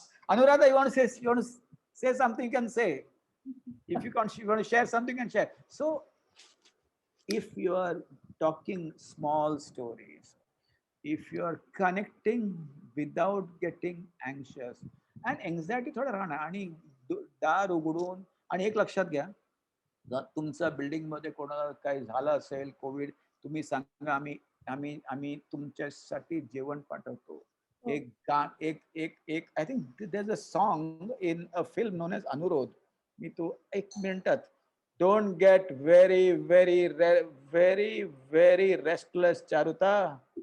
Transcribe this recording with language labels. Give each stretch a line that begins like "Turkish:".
English: Anuradha, you want to say something, you can say. If you want to share something, you can share. So if you are talking small stories, if you are connecting without getting anxious, and anxiety
Marathi: थोडं राहणार, आणि दार उघडून, आणि एक लक्षात घ्या, जर तुमच्या बिल्डिंग मध्ये कोणाला काही झालं असेल कोविड, तुम्ही सांगा, आम्ही तुमच्यासाठी जेवण पाठवतो.
English: एक I think there is a song in a film known as Anurodh.
Marathi: मी तो 1 मिनिटात.
English: Don't get very very very very restless Charuta.